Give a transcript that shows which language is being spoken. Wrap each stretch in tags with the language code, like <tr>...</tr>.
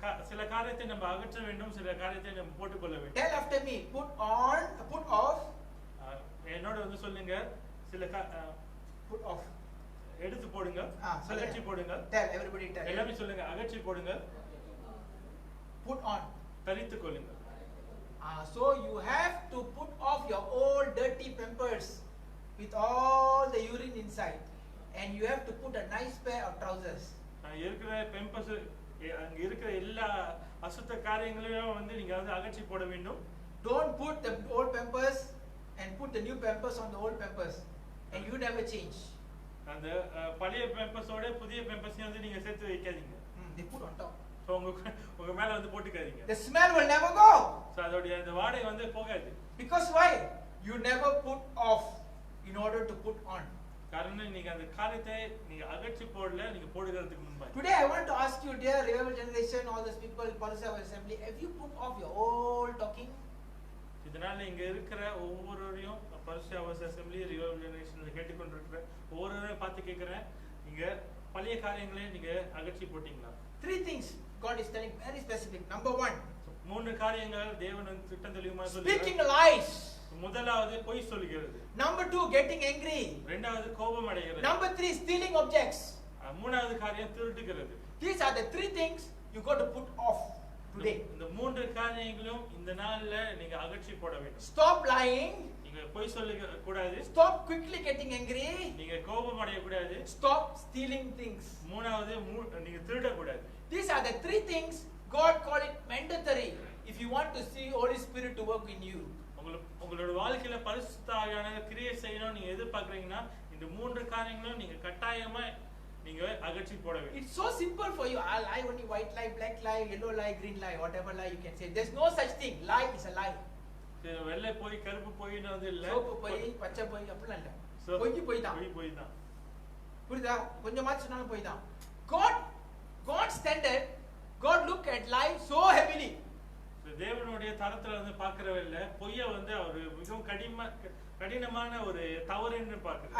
<ta>சில காரியத்தை நம்ம அகற்ற வேண்டும், சில காரியத்தை நம்ம போட்டுக்கொள்ள வேண்டும்.</ta> <en>Tell after me, put on, put off.</en> <ta>என்னோட வந்து சொல்லுங்க, சில</ta> <en>put off.</en> <ta>எடுத்து போடுங்க, அகற்றி போடுங்க.</ta> <en>Tell everybody, tell.</en> <ta>எல்லாமே சொல்லுங்க, அகற்றி போடுங்க.</ta> <en>Put on.</en> <ta>தரித்துக் கொள்ளுங்க.</ta> <en>So you have to put off your old dirty pampers with all the urine inside, and you have to put a nice pair of trousers.</en> <ta>இருக்கிற பெம்பஸ் அங்க இருக்கிற எல்லா அசுத்த காரியங்களையும் வந்து நீங்க வந்து அகற்றி போட வேண்டும்.</ta> <en>Don't put the old pampers and put the new pampers on the old pampers, and you never change.</en> <ta>அந்த பழைய பெம்பஸோட புதிய பெம்பஸையும் வந்து நீங்க சேர்த்து வைக்காதீங்க.</ta> <en>They put on top.</en> <ta>So உங்க மேல வந்து போட்டுக்காதீங்க.</ta> <en>The smell will never go.</en> <ta>So அதோட அந்த வாடை வந்து போகாது.</ta> <en>Because why? You never put off in order to put on.</en> <ta>காரணம் நீங்க அந்த காரியத்தை நீங்க அகற்றி போடல, நீங்க போடுகிறதுக்கு முன்பா.</ta> <en>Today I want to ask you, dear Revival Generation, all those people, Polisav Assembly, have you put off your old talking?</en> <ta>இதனால இங்க இருக்கிற ஒவ்வொருவரையும் Polisav Assembly, Revival Generation கேட்டுக்கொண்டிருக்கிற ஒவ்வொருவரையும் பார்த்து கேக்குறேன், நீங்க பழைய காரியங்களை நீங்க அகற்றி போட்டீங்களா?</ta> <en>3 things God is telling, very specific. Number 1,</en> <ta>3 காரியங்கள் தேவன் வந்து திட்டம் தெளிவாக சொல்றார்.</ta> <en>speaking lies.</en> <ta>முதலாவது பொய் சொல்கிறது.</ta> <en>Number 2, getting angry.</en> <ta>இரண்டாவது கோபம் அடைகிறது.</ta> <en>Number 3, stealing objects.</en> <ta>மூணாவது காரியம் திருடுகிறது.</ta> <en>These are the 3 things you got to put off today.</en> <ta>இந்த 3 காரியங்களும் இந்த நாள்ல நீங்க அகற்றி போட வேண்டும்.</ta> <en>Stop lying.</en> <ta>நீங்க பொய் சொல்ல கூடாது.</ta> <en>Stop quickly getting angry.</en> <ta>நீங்க கோபம் அடைய கூடாது.</ta> <en>Stop stealing things.</en> <ta>மூணாவது நீங்க திருட கூடாது.</ta> <en>These are the 3 things God called it mandatory if you want to see Holy Spirit to work in you.</en> <ta>உங்களோட வாழ்க்கையில பரிசுத்த ஆவியானவர் கிரியை செய்யணும் நீங்க எதிர்பார்க்கறீங்கன்னா இந்த 3 காரியங்களும் நீங்க கட்டாயமா நீங்க அகற்றி போட வேண்டும்.</ta> <en>It's so simple for you. I lie only white lie, black lie, yellow lie, green lie, whatever lie you can say. There's no such thing. Lie is a lie.</en> <ta>வெள்ளை போய் கருப்பு போயின்னு வந்து இல்ல, சோப்பு போய் பச்சை போய் அப்படிலாம் இல்ல,</ta> <en>So,</en> <ta>போய் தான். போய் தான். புரியுதா? கொஞ்சமாச்சு சொன்னாலும் போய் தான்.</ta> <en>God standard, God look at life so heavily.</en> <ta>தேவனுடைய தரத்துல வந்து பார்க்கறவல்ல பொய்ய வந்து அவர் மிகவும் கடினமான ஒரு தவறுன்னு பார்க்கிறார்.</ta>